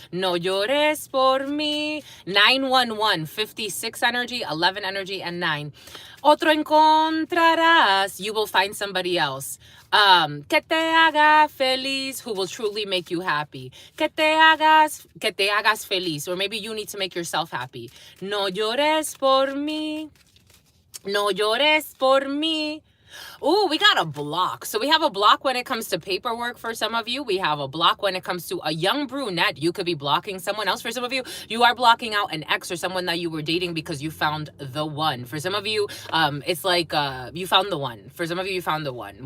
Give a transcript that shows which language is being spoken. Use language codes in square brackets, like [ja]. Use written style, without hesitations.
[es] No llores por mí. [en] 911, 56 energy, 11 energy, and 9. [es] Otro encontrarás, [en] you will find somebody else. [es] Que te haga feliz, [en] who will truly make you happy. [es] Que te hagas feliz, [en] or maybe you need to make yourself happy. [es] No llores por mí. No llores por mí. [en] Ooh, we got a block. So we have a block when it comes to paperwork for some of you. We have a block when it comes to a young brunette. You could be blocking someone else. For some of you, you are blocking out an ex or someone that you were dating because you found the one. For some of you, it's like you found the one. For some of you, you found the one.